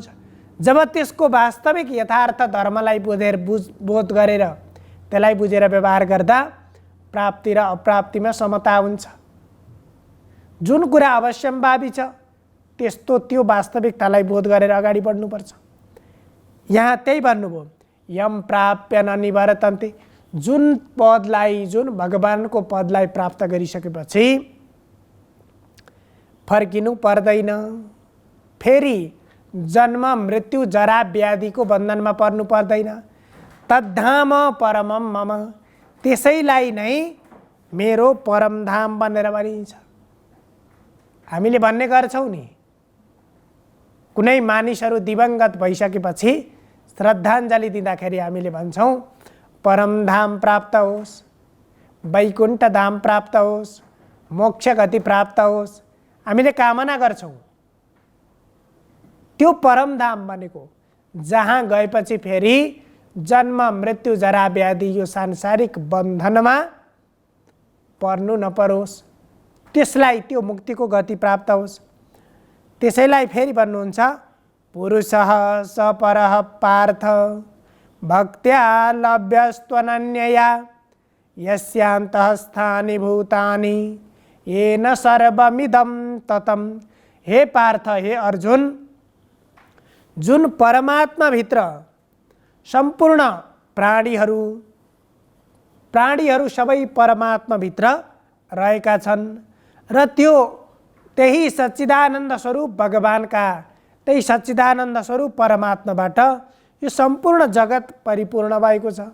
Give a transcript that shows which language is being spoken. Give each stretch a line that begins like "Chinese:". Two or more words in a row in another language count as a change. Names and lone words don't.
Nepali: जब त्यसको वास्तविक यथार्थ धर्मलाई बोध गरेर त्यसलाई बुझेर व्यवहार गर्दा प्राप्ति र अप्राप्तिमा समता हुन्छ। जुन कुरा अवश्यम्भावी छ त्यस्तो त्यो वास्तविकतालाई बोध गरेर अगाडि बढ्नुपर्छ। यहाँ त्यही भन्नुभयो
Sanskrit: यम प्राप्य न निवर्तन्ते,
Nepali: जुन पदलाई, जुन भगवानको पदलाई प्राप्त गरिसकेपछि फर्किनु पर्दैन, फेरि जन्म मृत्यु जरा व्याधिको बन्धनमा पर्नु पर्दैन।
Sanskrit: तद्धाम परमम मम,
Nepali: त्यसैलाई नै मेरो परमधाम भनेर भनिन्छ। हामीले भन्ने गर्छौँ नि, कुनै मानिसहरू दिवंगत भइसकेपछि श्रद्धाञ्जली दिँदाखेरि हामीले भन्छौँ परमधाम प्राप्त होस्, वैकुण्ठ धाम प्राप्त होस्, मोक्ष गति प्राप्त होस्, हामीले कामना गर्छौँ। त्यो परमधाम भनेको जहाँ गएपछि फेरि जन्म मृत्यु जरा व्याधि यो सांसारिक बन्धनमा पर्नु नपरोस्, त्यसलाई त्यो मुक्तिको गति प्राप्त होस्। त्यसैलाई फेरि भन्नुहुन्छ
Sanskrit: पुरुषः स परः पार्थ भक्त्या लभ्यस्त्वनन्यया यस्यान्तःस्थानि भूतानि येन सर्वमिदं ततं।
Nepali: हे पार्थ, हे अर्जुन, जुन परमात्माभित्र सम्पूर्ण प्राणीहरू सबै परमात्माभित्र रहेका छन् र त्यही सच्चिदानन्द स्वरूप भगवानका, त्यही सच्चिदानन्द स्वरूप परमात्माबाट यो सम्पूर्ण जगत परिपूर्ण भएको छ।